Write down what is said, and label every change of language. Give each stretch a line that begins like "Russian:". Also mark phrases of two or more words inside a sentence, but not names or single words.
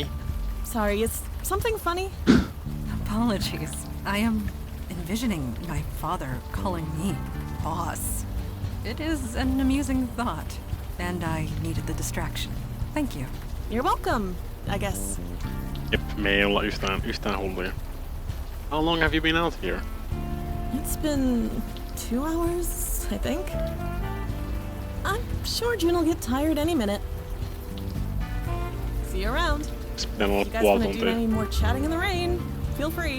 English: Sorry, is something funny? Apologies. I am envisioning my father calling me boss. It is an amusing thought, and I needed the distraction. Thank you. You're welcome, I guess.
Finnish: Jep, me ei olla yhtään hulluja.
English: How long have you been out here? It's been 2 hours, I think. I'm sure June will get tired any minute. See you around. If you guys want to do any more chatting in the rain, feel free.